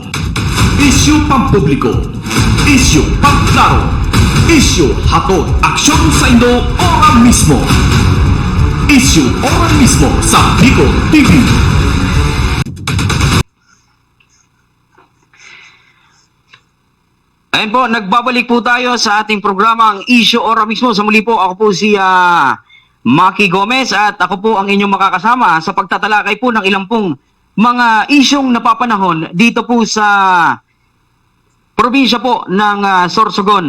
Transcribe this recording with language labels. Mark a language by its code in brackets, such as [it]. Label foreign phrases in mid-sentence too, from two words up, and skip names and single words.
[tl] Issue pampubliko. Issue pangklaro. [bik] Issue hatod aksyon sa Indo ora mismo. Issue ora mismo sa Bicol TV. [tl] Ayun po, nagbabalik po tayo sa ating programang Issue Ora mismo. Sa muli po, ako po si Maki Gomez at ako po ang inyong makakasama sa pagtatalakay po ng ilang pong mga isyong napapanahon dito po sa probinsya po ng Sorsogon.